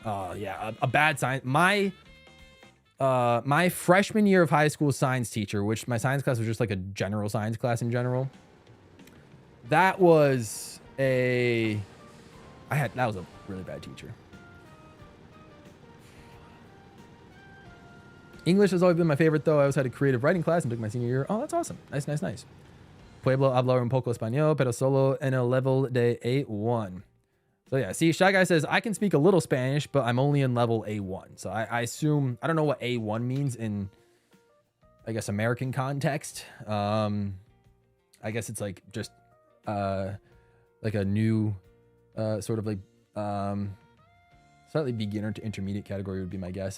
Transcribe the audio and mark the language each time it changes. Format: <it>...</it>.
<en>Oh yeah, a bad science. My freshman year of high school science teacher, which my science class was just like a general science class in general. That was a really bad teacher. English has always been my favorite, though. I always had a creative writing class and took my senior year. Oh, that's awesome. Nice.</en> <es>Pueblo hablo un poco español, pero solo en el level de A1.</es> <en>So yeah, see, Shy Guy says, I can speak a little Spanish, but I'm only in level A1. So I assume, I don't know what A1 means in, I guess, American context. I guess it's like just like a new sort of like slightly beginner to intermediate category would be my guess.</en>